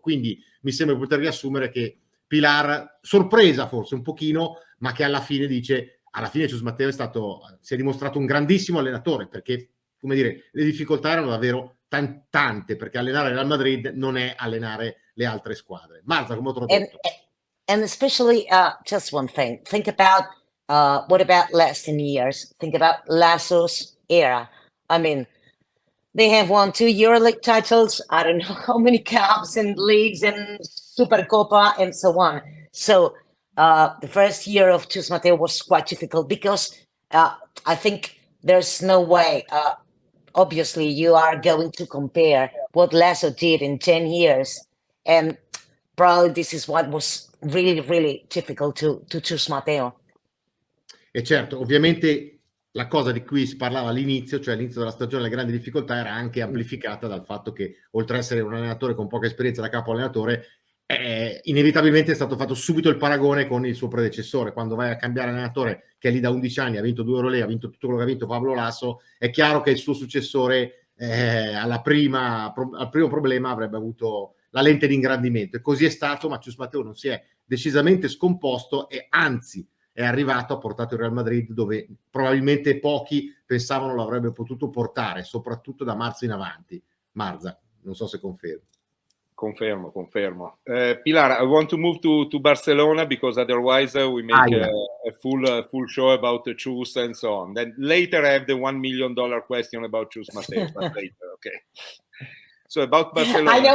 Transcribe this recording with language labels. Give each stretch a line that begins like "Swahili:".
Italian: Quindi mi sembra poter riassumere che Pilar, sorpresa forse un pochino, ma che alla fine dice, alla fine Cius Matteo si è dimostrato un grandissimo allenatore, perché, come dire, le difficoltà erano davvero tante, perché allenare Real Madrid non è allenare le altre squadre. Marza, come ho tradotto?
English: And especially just one thing, think about what about last 10 years? Think about Lasso's era. I mean, they have won 2 Euroleague titles, I don't know how many cups and leagues and Supercopa and so on. So the first year of Cius Matteo was quite difficult because I think there's no way, obviously you are going to compare what Lasso did in 10 years, and probably this is what was really, really difficult to Cius Matteo.
Italian: E certo, ovviamente la cosa di cui si parlava all'inizio, cioè all'inizio della stagione, le grandi difficoltà, era anche amplificata dal fatto che, oltre ad essere un allenatore con poca esperienza da capo allenatore, inevitabilmente è stato fatto subito il paragone con il suo predecessore. Quando vai a cambiare allenatore che è lì da 11 anni, ha vinto 2 Euroleague, ha vinto tutto quello che ha vinto Pablo Lasso, è chiaro che il suo successore al primo problema avrebbe avuto la lente di ingrandimento, e così è stato. Mathieu Matteo non si è decisamente scomposto, e anzi è arrivato, ha portato il Real Madrid dove probabilmente pochi pensavano lo avrebbe potuto portare, soprattutto da marzo in avanti. Marza, non so se confermi. Confermo.
English: Pilar, I want to move to Barcelona, because otherwise we make a full show about the choose and so on. Then later I have the $1 million question about choose Mateus, but later, okay. So about Barcelona,